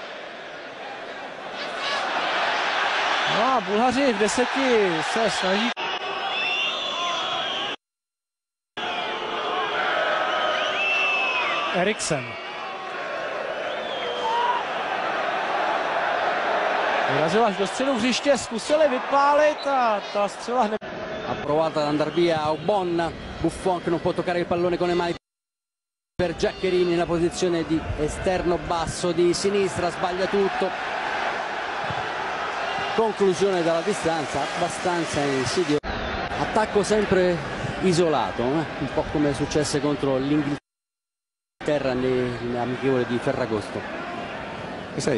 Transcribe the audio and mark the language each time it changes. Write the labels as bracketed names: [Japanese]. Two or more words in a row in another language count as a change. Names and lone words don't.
[Czech] No a Bulhaři v 10 se snaží. Eriksen. Vyrazil až do středu hřiště, zkusili vypálit a ta střela hned. [Italian] Ha provato ad andare via Ogbonna, Buffon che non può toccare il pallone con le mani per Giaccherini nella posizione di esterno basso di sinistra, sbaglia tutto. Conclusione dalla distanza, abbastanza insidioso. Attacco sempre isolato, un po' come successe contro l'Inghilterra nell'amichevole di Ferragosto.